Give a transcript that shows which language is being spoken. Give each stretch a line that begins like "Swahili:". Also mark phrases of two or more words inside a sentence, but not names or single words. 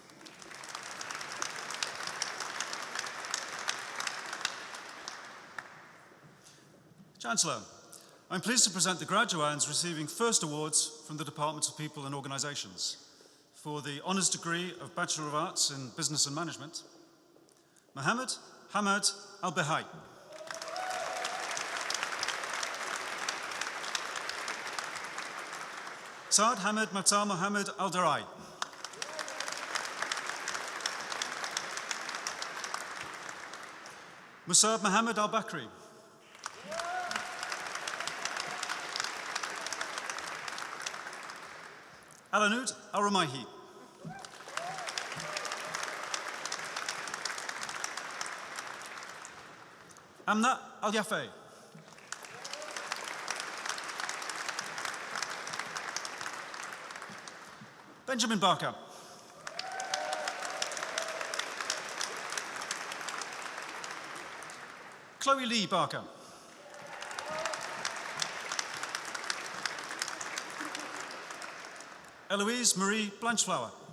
English: Chancellor, I'm pleased to present the graduands receiving first awards from the Department of People and Organisations. For the Honours degree of Bachelor of Arts in Business and Management, Mohammed Hamad Al-Behai. Saad Hamid Matar Mohammed Al-Darai. Musab Mohammed Al-Bakri. Alanud Al-Ramaihi. Amna Al-Yafei. Benjamin Barker. Chloe Lee Barker. Eloise Marie Blanchflower.